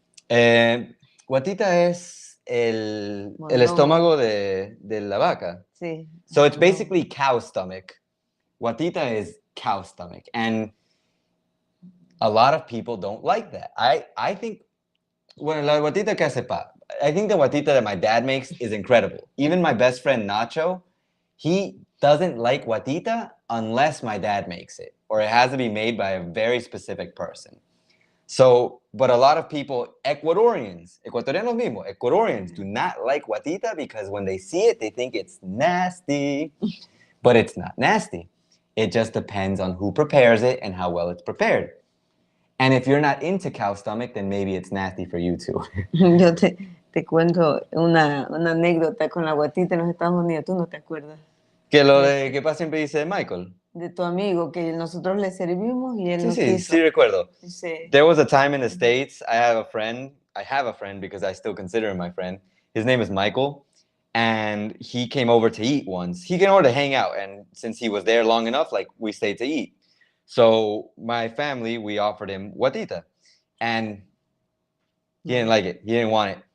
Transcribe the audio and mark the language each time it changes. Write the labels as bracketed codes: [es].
[es] Guatita es el estómago de la vaca. Sí. [en] So it's basically cow stomach. Guatita is cow stomach. And a lot of people don't like that. I think, bueno, la guatita que sepa, I think the guatita that my dad makes is incredible. Even my best friend Nacho, he doesn't like guatita unless my dad makes it, or it has to be made by a very specific person. So, but a lot of people, Ecuadorians do not like guatita because when they see it, they think it's nasty, but it's not nasty. It just depends on who prepares it and how well it's prepared. And if you're not into cow stomach, then maybe it's nasty for you too. [es] Yo te cuento una anécdota con la guatita en los Estados Unidos. ¿Tú no te acuerdas? ¿Qué pasa siempre dice Michael? De tu amigo, que nosotros le servimos y él no quiso. Sí, recuerdo. Sí. [en] There was a time in the States, I have a friend because I still consider him my friend. His name is Michael, and he came over to eat once. He came over to hang out, and since he was there long enough, like, we stayed to eat. So my family, we offered him guatita, and he didn't like it. He didn't want it.